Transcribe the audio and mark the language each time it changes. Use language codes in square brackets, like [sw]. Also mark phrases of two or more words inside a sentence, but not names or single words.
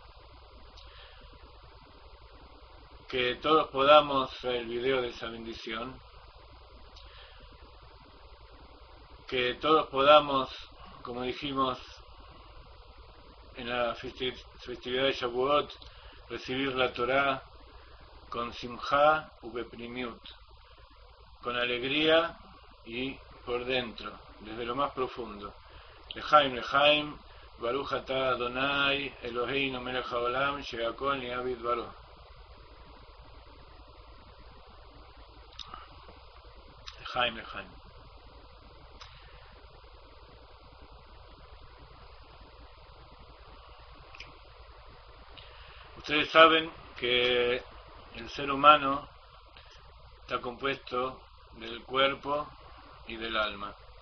[es] que todos podamos ver el video de esa bendición, que todos podamos, como dijimos en la festividad de Shavuot, recibir la Torá con [he] שמחה ובפנימיות, [es] con alegría y por dentro, desde lo más profundo. [he] לחיים, לחיים, ברוך אתה אדוני, אלוהינו מלך העולם, שהכל נהיה בדברו. לחיים, לחיים. [es] Ustedes saben que el ser humano está compuesto del cuerpo y del alma.